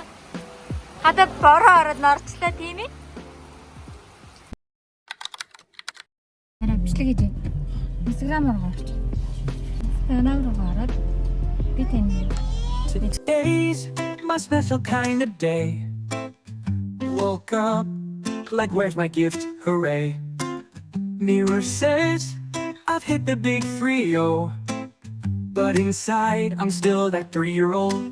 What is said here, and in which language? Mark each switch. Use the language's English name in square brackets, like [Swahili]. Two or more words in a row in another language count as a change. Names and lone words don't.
[Mongolian] Хадаа бороо ороод норчлаа тийм ээ? Арай бичлэг хийж байна. Instagram руу орч. Instagram руу ороод би тань. [English] Today's my special kind of day. Woke up like where's my gift? Hooray. Mirror says I've hit the big 3-0. But inside, I'm still that 3-year-old.